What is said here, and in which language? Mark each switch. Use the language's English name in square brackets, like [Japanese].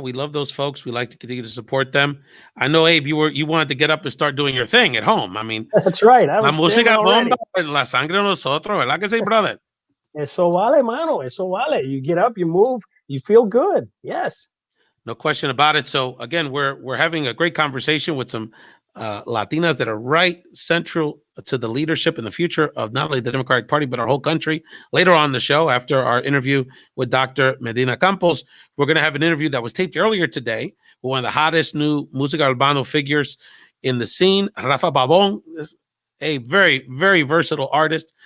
[English] We love those folks. We like to continue to support them. I know, Abe, you wanted to get up and start doing your thing at home. I mean, that's right. [Spanish] La música bomba, la sangre de nosotros, ¿verdad que sí, brother? Eso vale, mano. Eso vale. [English] You get up, you move, you feel good. Yes. No question about it. So again, we're having a great conversation with some Latinas that are right central to the leadership and the future of not only the Democratic Party, but our whole country. Later on the show, after our interview with Dr. Medina Campos, we're going to have an interview that was taped earlier today with one of the hottest new Música Urbano figures in the scene, Rafa Pabon, is a very, very versatile artist.